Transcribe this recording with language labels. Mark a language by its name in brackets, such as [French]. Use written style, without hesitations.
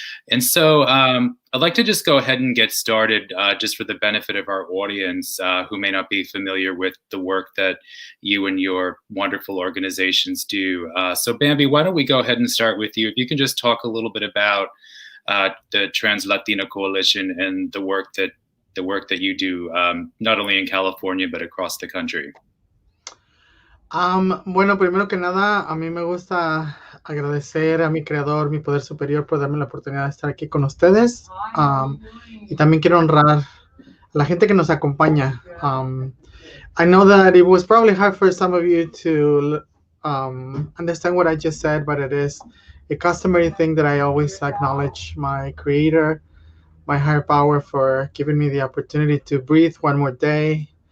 [English] And so I'd like to just go ahead and get started just for the benefit of our audience who may not be familiar with the work that you and your wonderful organizations do. So Bambi, why don't we go ahead and start with you? If you can just talk a little bit about the Trans Latina Coalition and the work that you do, not only in California, but across the country. [Spanish] Bueno, primero que nada, a mí me gusta agradecer a mi creador, mi poder superior, por darme la oportunidad de estar aquí con ustedes. Y también quiero honrar a la gente que nos acompaña. [English] I know that it was probably hard for some of you to understand what I just said, but it is a customary thing that I always acknowledge my creator, my higher power, for giving me the opportunity to breathe one more day.